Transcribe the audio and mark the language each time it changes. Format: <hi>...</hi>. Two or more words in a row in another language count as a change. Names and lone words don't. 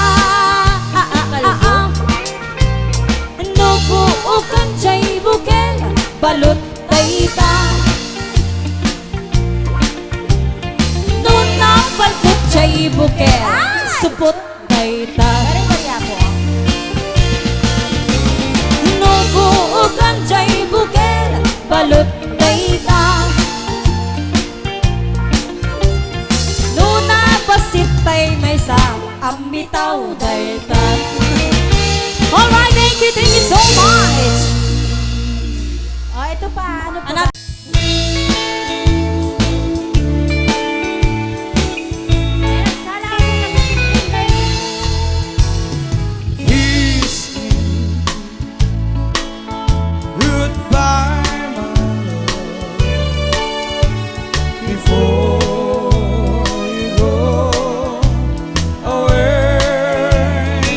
<ilo>Nubuukan jay bukel balot dayta. Nuna balkot jay bukel supot dayta. Pero baya po. Nubuukan jay bukel balot dayta. Nuna basit tay may sa ambitaw dayta.</ilo> <en>Alright, thank you so much.</en> <tl>Oh, ito pa. Ano pa? Anak.</tl> <en>Kiss me goodbye, my love, before you go away.</en>